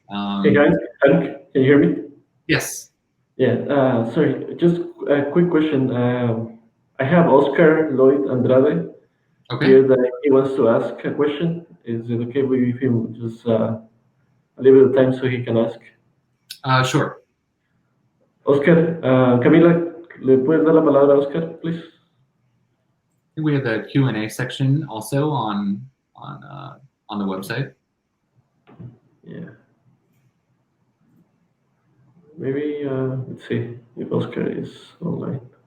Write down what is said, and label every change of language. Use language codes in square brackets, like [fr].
[en] Hey guys, can you hear me? Yes. Yeah, sorry, just a quick question. I have Oscar Lloyd Andrade here that he wants to ask a question. Is it okay with him just a little bit of time so he can ask? Sure. [es] Oscar, Camila, ¿le puedes dar la palabra a Oscar, [en] please? I think we have the Q&A section also on the website. Yeah. Maybe, let's see if Oscar is online.